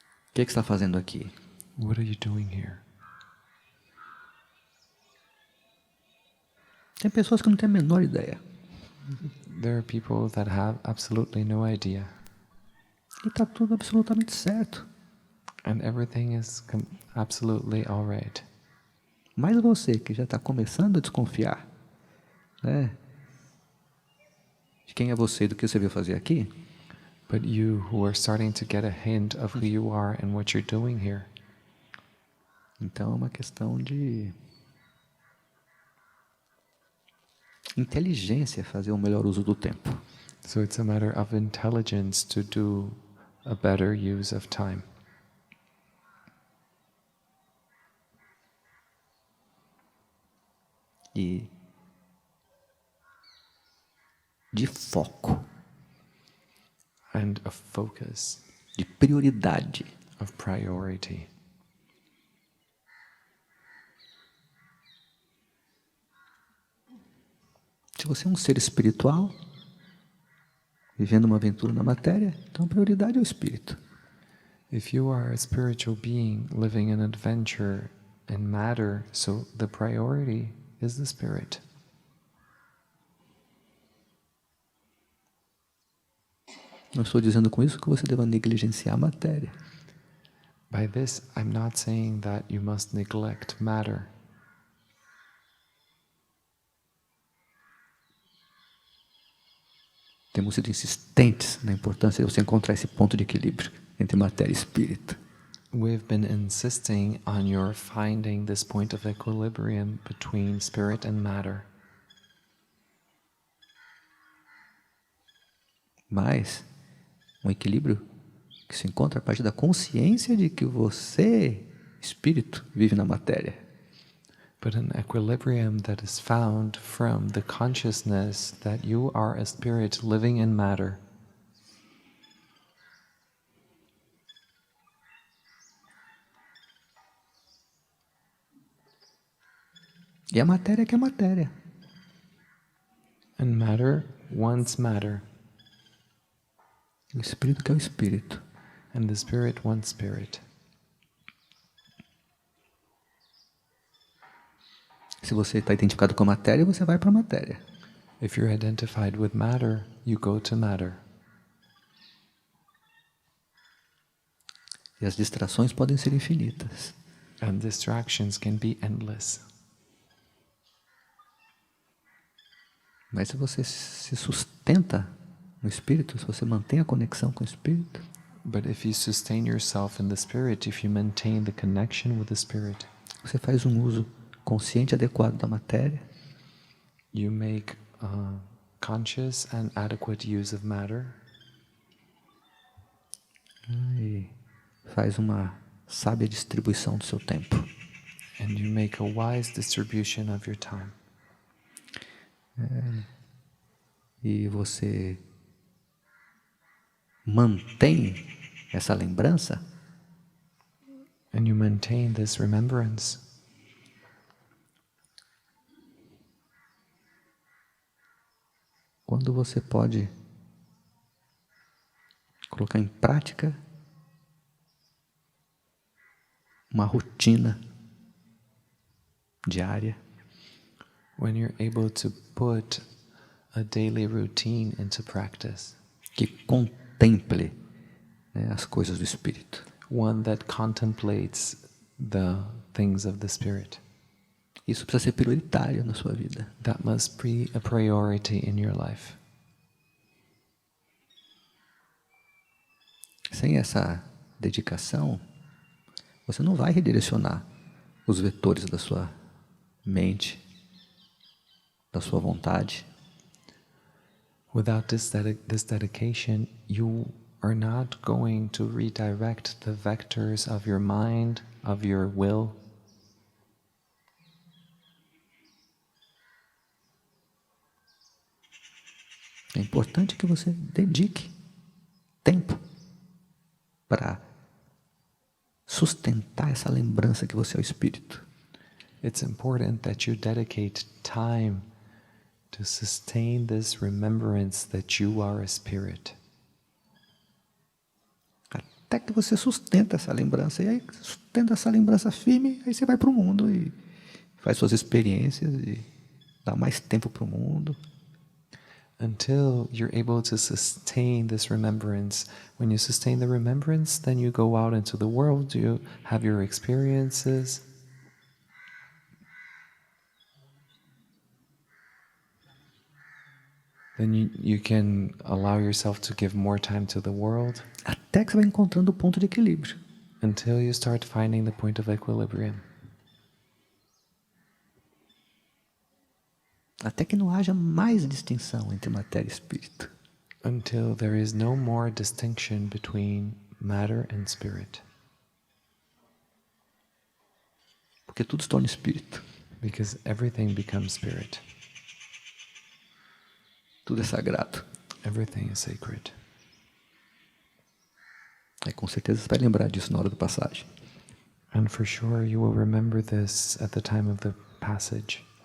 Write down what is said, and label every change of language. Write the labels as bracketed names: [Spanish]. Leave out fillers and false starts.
[Portuguese] O que você está fazendo aqui? [English] What are you doing here? [Portuguese] Tem pessoas que não têm a menor ideia. [English] There are people that have absolutely no idea. [Portuguese] E está tudo absolutamente certo. [English] And everything is absolutely all right. [Portuguese] Mas você que já está começando a desconfiar, né, de quem é você e do que você veio fazer aqui, [English] But you who are starting to get a hint of who you are and what you're doing here. [Portuguese] Então é uma questão de inteligência fazer um melhor uso do tempo. [English] So it's a matter of intelligence to do a better use of time. [Portuguese] E de foco, [English] And a focus [Portuguese] de prioridade. [English] of priority. [Portuguese] Se você é um ser espiritual, vivendo uma aventura na matéria, então a prioridade é o espírito. [English] If you are a spiritual being living an adventure in matter, so the priority is the spirit. [Portuguese] Não estou dizendo com isso que você deva negligenciar a matéria. [English] By this, I'm not saying that you must neglect matter. [Portuguese] Temos sido insistentes na importância de você encontrar esse ponto de equilíbrio entre matéria e espírito. [English] We've been insisting on your finding this point of equilibrium between spirit and matter. [Portuguese] Mas um equilíbrio que se encontra a partir da consciência de que você, espírito, vive na matéria. [English] But an equilibrium that is found from the consciousness that you are a spirit living in matter. [Portuguese] E a matéria que é matéria. [English] And matter wants matter. [Portuguese] O espírito que é o espírito. [English] And the spirit wants spirit. [Portuguese] Se você está identificado com a matéria, você vai para a matéria. [English] If you're identified with matter, you go to matter. [Portuguese] E as distrações podem ser infinitas. [English] And distractions can be endless. [Portuguese] Mas se você se sustenta no espírito, se você mantém a conexão com o espírito, [English] But if you sustain yourself in the spirit, if you maintain the connection with the spirit, [Portuguese] você faz um uso consciente e adequado da matéria, [English] you make conscious and adequate use of matter, [Portuguese] e faz uma sábia distribuição do seu tempo. [English] and you make a wise distribution of your time. [Portuguese] E você mantém essa lembrança [English] And you maintain this remembrance. [Portuguese] quando você pode colocar em prática uma rotina diária [English] When you're able to put a daily routine into practice, [Portuguese] que contemple, né, as coisas do espírito. [English] one that contemplates the things of the spirit. [Portuguese] Isso precisa ser prioritário na sua vida. [English] That must be a priority in your life. [Portuguese] Sem essa dedicação, você não vai redirecionar os vetores da sua mente, da sua vontade. [English] Without this dedication, you are not going to redirect the vectors of your mind, of your will. [Portuguese] É importante que você dedique tempo para sustentar essa lembrança que você é o espírito. [English] It's important that you dedicate time to sustain this remembrance that you are a spirit. [Portuguese] Até que você sustenta essa lembrança. E aí, sustenta essa lembrança firme, aí você vai para o mundo e faz suas experiências e dá mais tempo para o mundo. [English] Until you're able to sustain this remembrance. When you sustain the remembrance, then you go out into the world, you have your experiences. Then you can allow yourself to give more time to the world [Portuguese] Até que você vai encontrando o ponto de equilíbrio. [English] until you start finding the point of equilibrium. [Portuguese] Até que não haja mais distinção entre matéria e espírito. [English] Until there is no more distinction between matter and spirit. [Portuguese] Porque tudo se torna espírito. [English] Because everything becomes spirit. [Portuguese] Tudo é sagrado. [English] Everything is sacred. [Portuguese] Aí com certeza você vai lembrar disso na hora da passagem. [English] And for sure you will remember this at the time of the passage.